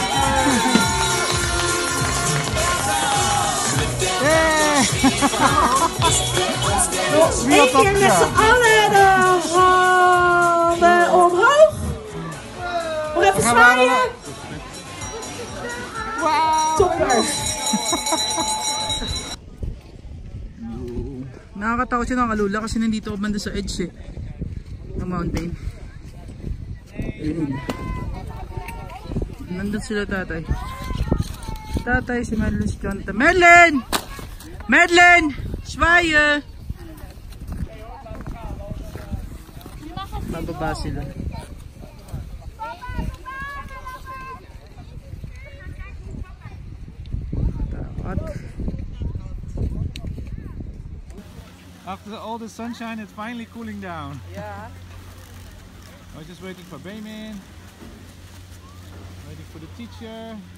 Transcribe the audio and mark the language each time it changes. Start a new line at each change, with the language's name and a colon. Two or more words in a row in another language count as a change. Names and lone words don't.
Dutch: Nog 1 keer met z'n allen de handen omhoog. Nog even zwaaien. Toppers!
Filipino: Nakakatakot siya ng kalula kasi nandito ako banda sa edge ng mountain. Ayun. Nandun sila tatay. Tatay si Madeline, si Jonathan. Madeline! Madeline! Schweier! Bababa sila.
English: After all the sunshine, it's finally cooling down. Yeah. I was just waiting for Bayman, waiting for the teacher.